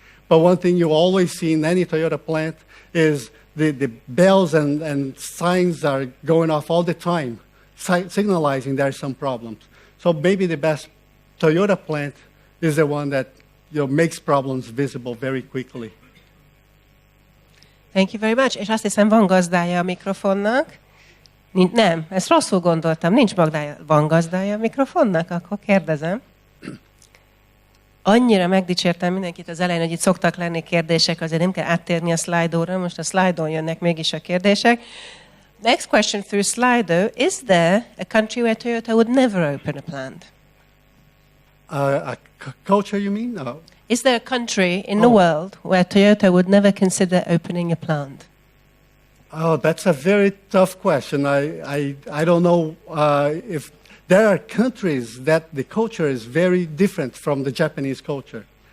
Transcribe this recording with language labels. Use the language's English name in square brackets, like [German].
[English] But one thing you always see in any Toyota plant is the bells and signs are going off all the time, signalizing there are some problems. So maybe the best Toyota plant is the one that makes problems visible very quickly. Thank you very much. [Hungarian] És azt hiszem, van gazdája a mikrofonnak. Nem, ezt rosszul gondoltam. Nincs magdája. Van gazdája a mikrofonnak? Akkor kérdezem. Annyira megdicsértem mindenkit az elején, hogy itt szoktak lenni kérdések, azért nem kell áttérni a Slido-ra. Most a Slido-n jönnek mégis a kérdések. [English] Next question through Slido. Is there a country where Toyota would never open a plant? A culture, you mean? Is there a country in the world where Toyota would never consider opening a plant? Oh, that's a very tough question. I don't know if there are countries that the culture is very different from the Japanese culture.